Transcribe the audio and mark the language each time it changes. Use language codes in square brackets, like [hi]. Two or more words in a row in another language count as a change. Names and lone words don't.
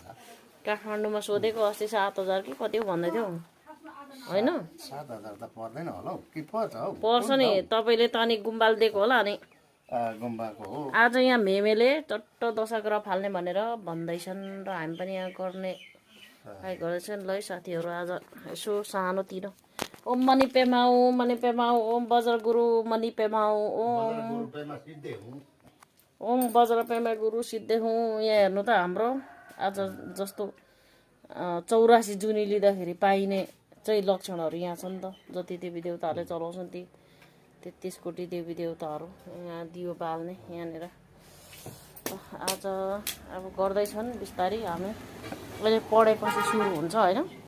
[ne] काठमाडौँमा सोधेको अस्ति 7,000 कि कति हो भन्दै थियो हैन 7,000 त पर्दैन होला हौ कि पर्छ हौ पर्छ नि तपाईले त अनि गुम्बाल दिएको होला अनि गुम्बाको हो आज यहाँ मेमेले चट्ट दशग्रह फाल्ने भनेर भन्दैछन् र हामी पनि यहाँ गर्ने ट्राई गर्दैछन् ल साथीहरू आज यसो सानोतिर [sa] ओम मणि पेमाऊ ओम वज्र गुरु मणि पेमाऊ ओम वज्र पेमा गुरु सिद्धे हुँ [ne] यहाँ हेर्नु त हाम्रो आज जस्तो 84 जुनी लिँदाखेरि पाइने चाहिँ लक्षणहरू यहाँ छन् त जति देवी देवताहरूले चलाउँछन् ती 33 कोटी देवी देवताहरू यहाँ दियो बाल्ने यहाँनिर आज अब गर्दैछन् बिस्तारै हामी अहिले पढेपछि सुरु हुन्छ हैन।